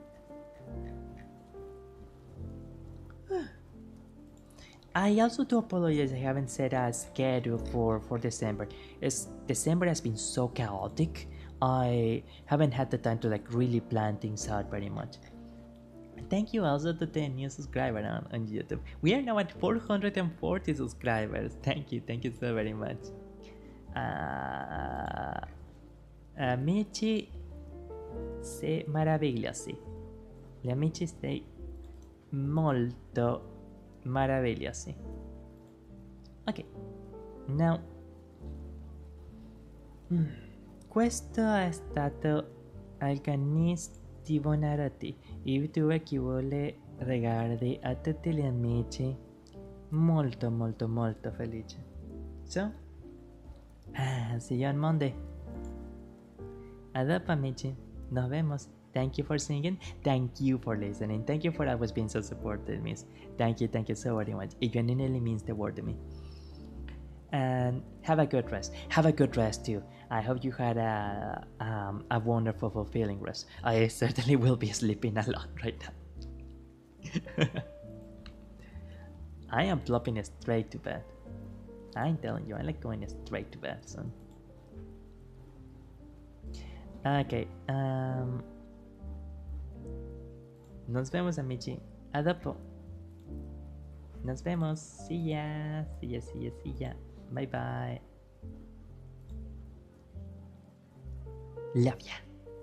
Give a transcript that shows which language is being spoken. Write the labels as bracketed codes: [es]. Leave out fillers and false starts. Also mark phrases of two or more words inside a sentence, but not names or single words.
[en] I also do apologize I haven't set a schedule for December. December has been so chaotic. I haven't had the time to like really plan things out very much. Thank you also to the new subscriber on YouTube. We are now at 440 subscribers. Thank you so very much. [it] Amici se meravigliosi. Gli amici sei molto meravigliosi. [en] Ok, now [it] questo è stato Alcanis di Bonarati, il Vtuber che vuole regalare a tutti gli amici molto felice. [en] So, see you on Monday. [it] A dopo amici, [es] nos vemos. [en] Thank you for singing. Thank you for listening. Thank you for always being so supportive, miss. Thank you so very much. It genuinely means the world to me. And have a good rest. Have a good rest too. I hope you had a wonderful, fulfilling rest. I certainly will be sleeping a lot right now. I am plopping straight to bed. I'm telling you, I like going straight to bed, son. [es] Okay, nos vemos, [it] amici. A dopo. [es] Nos vemos. [en] See ya. Bye bye. Love ya.